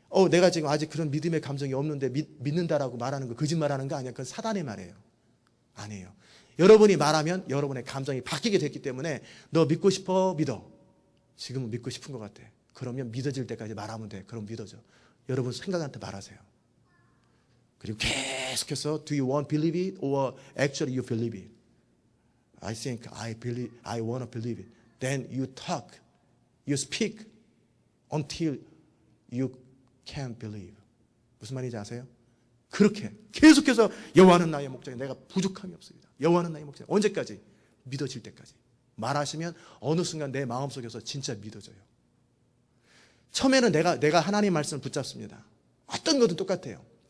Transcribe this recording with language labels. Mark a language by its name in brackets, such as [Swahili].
[Korean] 내가 지금 아직 그런 믿음의 감정이 없는데 믿는다라고 말하는 거 거짓말하는 거 아니야. 그건 사단의 말이에요. 아니에요. 여러분이 말하면 여러분의 감정이 바뀌게 됐기 때문에 너 믿고 싶어? 믿어. 지금은 믿고 싶은 것 같아. 그러면 믿어질 때까지 말하면 돼. 그럼 믿어져. 여러분 생각한테 말하세요. 그리고 계속해서 [English] Do you want to believe it or actually you believe it? I think I want to believe it. Then you talk, you speak until you can believe. [Korean] 무슨 말인지 아세요? 그렇게 계속해서 여호와는 나의 목자니 내가 부족함이 없습니다. 여호와는 나의 목자니 언제까지? 믿어질 때까지. 말하시면 어느 순간 내 마음속에서 진짜 믿어져요. 처음에는 내가 하나님 말씀을 붙잡습니다. 어떤 것도 똑같아요.